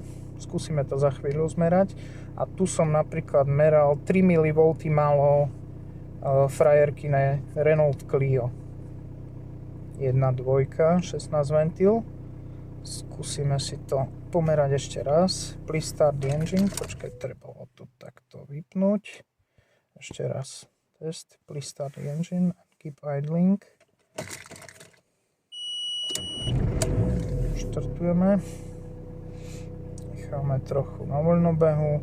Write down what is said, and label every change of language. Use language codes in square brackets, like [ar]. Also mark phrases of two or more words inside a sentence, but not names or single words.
[sk] Skúsime to za chvíľu zmerať. A tu som napríklad meral 3 mV malo frajerkine Renault Clio. 1.2, 16 ventil. Skúsime si to pomerať ešte raz. [en] Please start the engine. [sk] Počkaj, trebalo to takto vypnúť. Ešte raz. [en] Test. Please start the engine. Keep idling. [sk] Štartujeme. necháme trochu na voľnobehu.